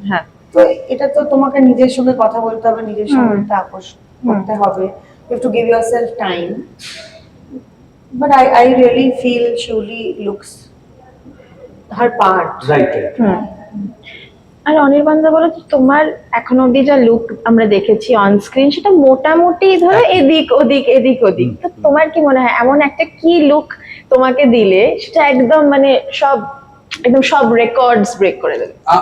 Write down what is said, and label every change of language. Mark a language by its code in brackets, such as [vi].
[bn] হ্যাঁ, তো এটা তো তোমাকে নিজের সঙ্গে কথা বলতে হবে, নিজের সঙ্গে একটা আপোষ করতে হবে, [en] you have to give yourself time. But I really feel Shuli looks her part. Right. [bn] আর অনির্বাণদা বলো তো, তোমার এখন অব্দি যা লুক আমরা দেখেছি অন স্ক্রিন সেটা মোটামুটি ধরো এদিক ওদিক, তো তোমার কি মনে হয় এমন একটা কি লুক তোমাকে দিলে সেটা একদম মানে সব রেকর্ডস ব্রেক করে দেবে?